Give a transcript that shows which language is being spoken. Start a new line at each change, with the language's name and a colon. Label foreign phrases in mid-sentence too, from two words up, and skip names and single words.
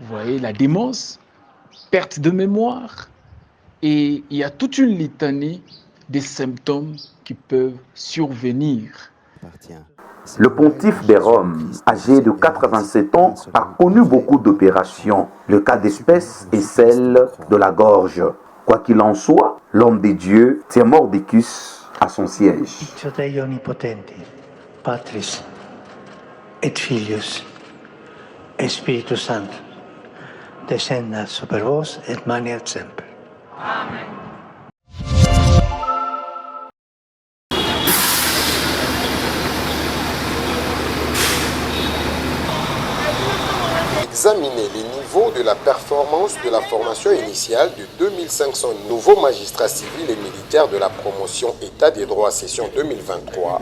French: vous voyez, la démence, perte de mémoire, et il y a toute une litanie des symptômes qui peuvent survenir. Le pontife des Roms, âgé de 87 ans, a connu beaucoup d'opérations. Le cas d'espèce est celle de la gorge. Quoi qu'il en soit, l'homme de Dieu tient Mordicus à son siège.
Latin: Dei onnipotenti, Patris et Filius et Spiritus Sanctus, descendat super vos et maneat semper. Amen.
French: Examiner les niveaux de la performance de la formation initiale de 2500 nouveaux magistrats civils et militaires de la promotion État des droits session 2023.